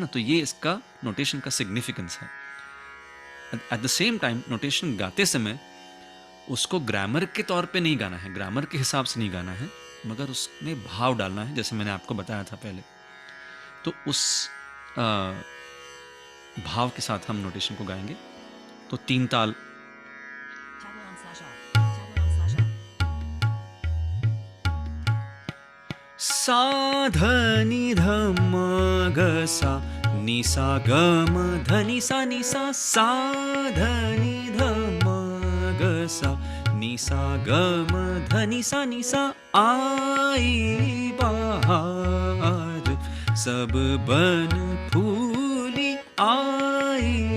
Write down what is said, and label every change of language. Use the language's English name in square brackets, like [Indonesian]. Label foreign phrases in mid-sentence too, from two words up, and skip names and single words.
[Hindi] तो ये इसका नोटेशन का सिग्निफिकेंस है। [English] at the same time [Hindi] नोटेशन गाते समय उसको ग्रामर के तौर पे नहीं गाना है, ग्रामर के हिसाब से नहीं गाना है, मगर उसमें भाव डालना है, जैसे मैंने आपको बताया था पहले। तो उस भाव के साथ हम नोटेशन को गाएंगे। तो 3 ताल, सा ध नि ध म ग सा नि सा ग म ध नि सा सा ध नि ध म ग सा नि सा ग म ध नि सा आई बहार सब बन फूली, आई